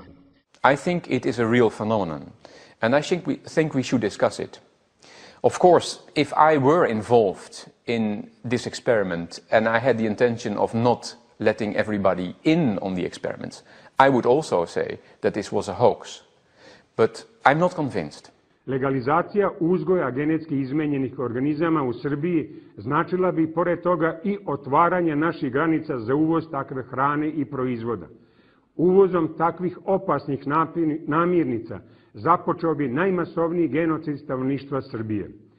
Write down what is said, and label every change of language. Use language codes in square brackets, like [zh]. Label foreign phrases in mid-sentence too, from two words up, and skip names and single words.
[en] I think it is a real phenomenon, and I think we should discuss it. Of course, if I were involved in this experiment and I had the intention of not letting everybody in on the experiment, I would also say that this was a hoax. but I'm not convinced. [sr] Legalizacija uzgoja genetski izmenjenih organizama u Srbiji značila bi pored toga i otvaranje naših granica za uvoz takve hrane i proizvoda. Uvozom takvih opasnih namirnica započeo bi najmasovniji genocid stanovništva Srbije.